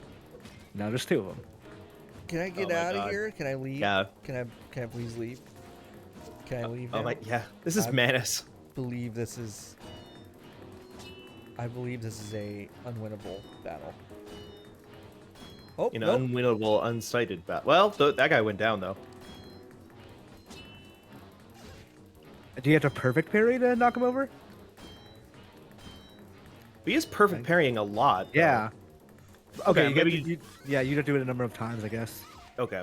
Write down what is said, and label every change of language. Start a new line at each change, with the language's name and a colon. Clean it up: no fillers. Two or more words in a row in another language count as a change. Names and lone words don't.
English: Now there's 2 of them. can I get my out of God. here? Can I leave? Yeah. Can I please leave? Can I leave Oh now? my, yeah. This is I- Manus. believe this is. I believe this is a unwinnable battle. Oh, You know, nope. unwinnable, unsighted bat. Well, that guy went down though. Do you have to perfect parry to knock him over? He is perfect parrying a lot. though. Yeah. Okay, Okay, maybe- yeah, you have to do it a number of times, I guess. Okay.